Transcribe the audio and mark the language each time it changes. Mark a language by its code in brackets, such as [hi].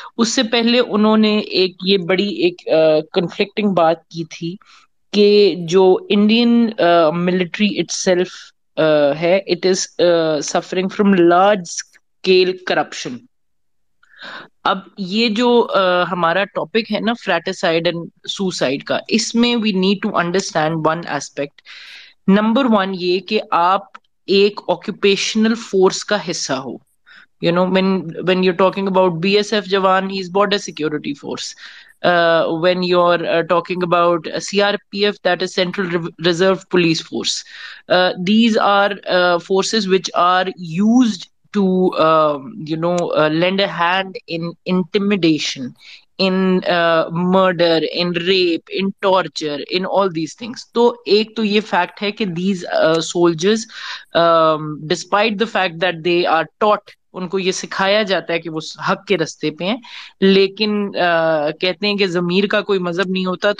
[hi] उससे पहले उन्होंने एक ये बड़ी एक conflicting बात की थी कि जो [en] Indian military itself [hi] है, [en] it is suffering from large scale corruption. [hi] अब ये जो हमारा टॉपिक है ना, फ्रैटिसाइड एंड सुसाइड का, इसमें [en] We need to understand one aspect. [hi] Number one ये कि आप एक ऑक्यूपेशनल फोर्स का हिस्सा हो. [en] When you're talking about BSF Jawan, he's border security force. When you're talking about CRPF, that is Central Reserve Police Force. These are forces which are used to lend a hand in intimidation, in murder, in rape, in torture, in all these things. [hi] तो एक तो ये fact है कि [en] these soldiers, despite the fact that they are taught, [hi] उनको ये सिखाया जाता है कि वो हक के रास्ते पे हैं, लेकिन कहते हैं कि जमीर का कोई मजहब नहीं होता.